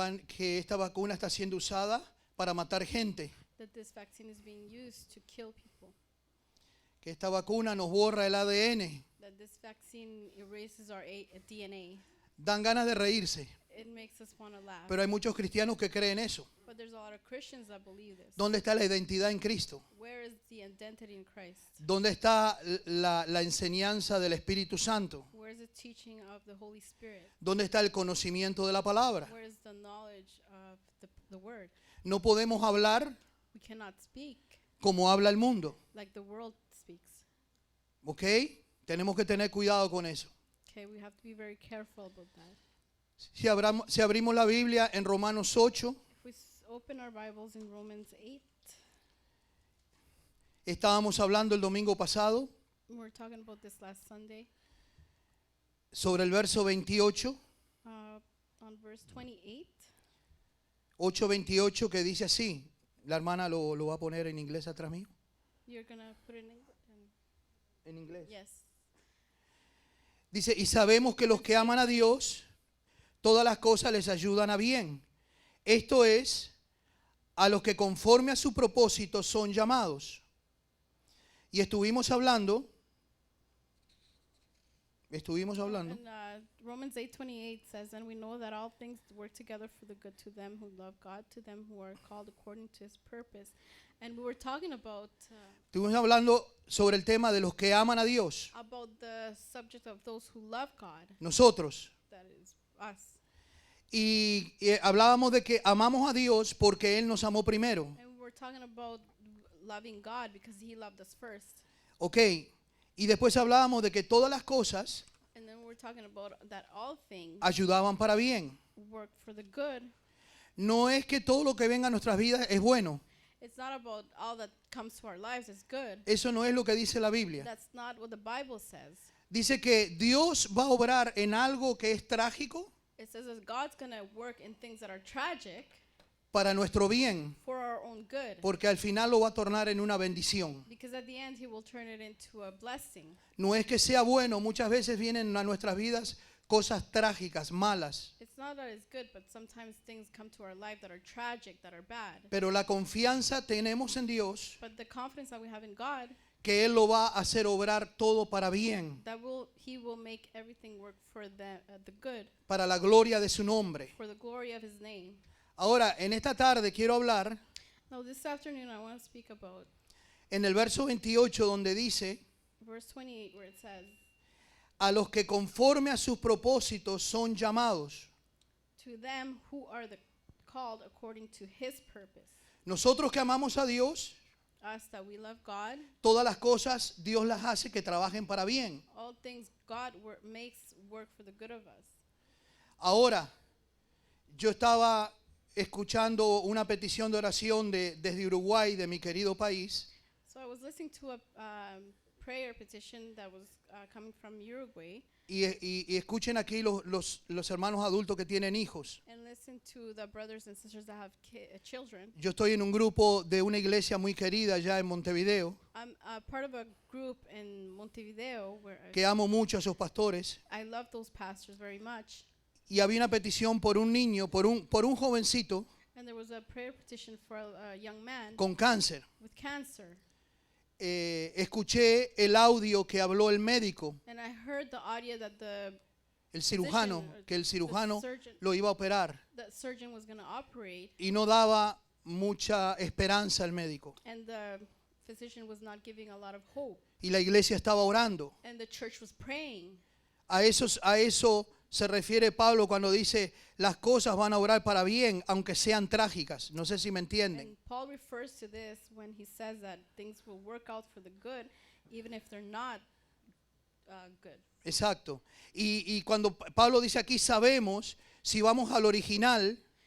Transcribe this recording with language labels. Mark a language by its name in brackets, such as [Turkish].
[Spanish] que esta vacuna está siendo usada para matar gente, [English] that this vaccine is being used to kill people, [Spanish] que esta vacuna nos borra el ADN. [English] that this vaccine erases our DNA. [Spanish] Dan ganas de reírse, [English] It makes us want to laugh. [Spanish] pero hay muchos cristianos que creen eso. [English] But there's a lot of Christians that believe this. [Spanish] ¿Dónde está la identidad en Cristo? [English] Where is the identity in Christ? [Spanish] ¿Dónde está la enseñanza del Espíritu Santo? [English] Where is the teaching of the Holy Spirit? [Spanish] ¿Dónde está el conocimiento de la palabra? [English] Where is the knowledge of the Word? [Spanish] No podemos hablar [English] We cannot speak [Spanish] como habla el mundo, [English] like the world speaks. ¿ok? [Spanish] Tenemos que tener cuidado con eso. [English] Okay, we have to be very careful about that. [Spanish] Si abrimos la Biblia en Romanos 8, [English] If we open our Bibles in Romans 8, [Spanish] estábamos hablando el domingo pasado [English] we were talking about this last Sunday, [Spanish] sobre el verso 28, [English] on verse 28. [Spanish] 8:28, que dice así. La hermana lo va a poner en inglés atrás mío. [English] You're going to put it in English? [Spanish] En inglés. [English] Yes. [Spanish] Dice, y sabemos que los que aman a Dios, todas las cosas les ayudan a bien. Esto es, a los que conforme a su propósito son llamados. Y estuvimos hablando. [English] And, Romans 8:28 says, and we know that all things work together for the good to them who love God, to them who are called according to his purpose. And we were talking about [Spanish] Estuvimos hablando sobre el tema de los que aman a Dios. [English] the subject of those who love God, [Spanish] Nosotros. [English] that is us. [Spanish] Y hablábamos de que amamos a Dios porque Él nos amó primero. [English] And we were talking about loving God because he loved us first. Ok. [Spanish] Y después hablábamos de que todas las cosas [English] And then we were talking about that all things [Spanish] ayudaban para bien. [English] work for the good. [Spanish] No es que todo lo que venga a nuestras vidas es bueno. [English] It's not about all that comes to our lives is good. [Spanish] Eso no es lo que dice la Biblia. [English] That's not what the Bible says. [Spanish] Dice que Dios va a obrar en algo que es trágico [English] It says that God's going to work in things that are tragic [Spanish] para nuestro bien, [English] for our own good. [Spanish] porque al final lo va a tornar en una bendición. [English] Because at the end, he will turn it into a blessing. [Spanish] No es que sea bueno, muchas veces vienen a nuestras vidas cosas trágicas, malas, [English] It's not that it's good, but sometimes things come to our life that are tragic, that are bad. [Spanish] pero la confianza tenemos en Dios [English] But the confidence that we have in God, [Spanish] que Él lo va a hacer obrar todo para bien, [English] that he will make everything work for the good, [Spanish] para la gloria de su nombre. [English] for the glory of his name. [Spanish] Ahora, en esta tarde quiero hablar [English] Now, this afternoon, I want to speak about [Spanish] en el verso 28 donde dice, [English] verse 28, where it says, [Spanish] a los que conforme a sus propósitos son llamados. [English] to them who are called according to his purpose. [Spanish] Nosotros que amamos a Dios, [English] Us that we love God, [Spanish] todas las cosas Dios las hace que trabajen para bien. [English] all things God makes work for the good of us. [Spanish] Ahora, yo estaba escuchando una petición de oración desde Uruguay, de mi querido país, [English] So I was listening to a prayer petition that was coming from Uruguay, [Spanish] y escuchen aquí los hermanos adultos que tienen hijos. [English] and listen to the brothers and sisters that have children. [Spanish] Yo estoy en un grupo de una iglesia muy querida allá en Montevideo, [English] I'm part of a group in Montevideo where [Spanish] que amo mucho a sus pastores, [English] I love those pastors very much. [Spanish] y había una petición por un niño, por un jovencito [English] And there was a prayer petition for a young man [Spanish] con cáncer. [English] with cancer. [Spanish] escuché el audio que habló el médico, [English] And I heard the audio that [Spanish] el cirujano, que el cirujano lo iba a operar [English] the surgeon was going to operate, [Spanish] y no daba mucha esperanza al médico. [English] and the physician was not giving a lot of hope. [Spanish] Y la iglesia estaba orando. [English] And the church was praying. [Spanish] A eso se refiere Pablo cuando dice las cosas van a obrar para bien, aunque sean trágicas. No sé si me entienden. [English] And Paul refers to this when he says that things will work out for the good, even if they're not good. [Spanish] Exacto. Y cuando Pablo dice aquí sabemos, si vamos al original,